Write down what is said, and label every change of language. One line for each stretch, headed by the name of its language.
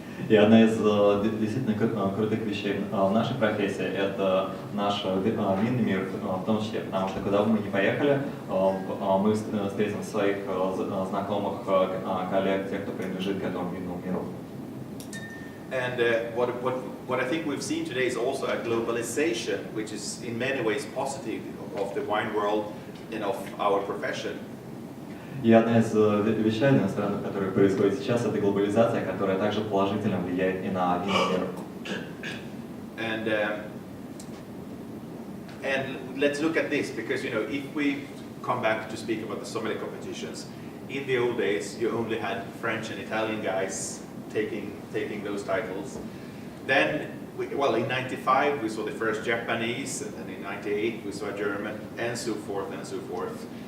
Russian: И одна из действительно крутых вещей в нашей профессии – это наш винный мир в том числе, потому что куда бы мы ни поехали, мы встретим своих знакомых, коллег, тех, кто принадлежит к этому винному миру.
English: And what I think we've seen today is also a globalization, which is in many ways positive of the wine world and of our profession.
Russian: И одна из вещей, одной из стран, которая происходит сейчас, это глобализация, которая также положительно влияет и на винный мир.
English: And let's look at this, because if we come back to speak about the sommelier competitions, in the old days you only had French and Italian guys taking those titles. Then well, in '95 we saw the first Japanese, and then in '98 we saw a German, and so forth and so forth.